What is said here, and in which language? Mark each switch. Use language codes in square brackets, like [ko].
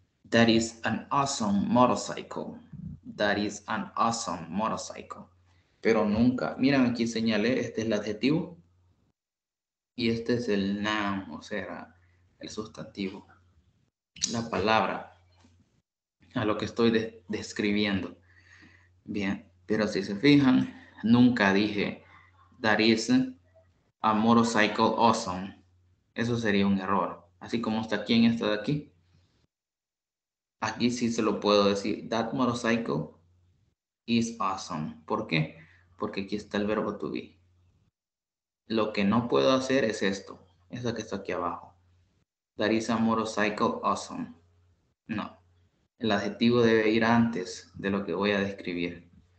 [en] That is an awesome motorcycle. That is an awesome motorcycle. [es] Pero nunca, miren aquí señalé, este es el adjetivo y este es el noun, o sea, el sustantivo. La palabra a lo que estoy describiendo. Bien, pero si se fijan, nunca dije that is a motorcycle awesome. Eso sería un error. Así como está aquí en esta de aquí. Aquí sí se lo puedo decir. [en] That motorcycle is awesome. [es] ¿Por qué? Porque aquí está el verbo to be. Lo que no puedo hacer es esto. Eso que está aquí abajo. [en] That is a motorcycle awesome. [es] No. El adjetivo debe ir antes de lo que voy a describir.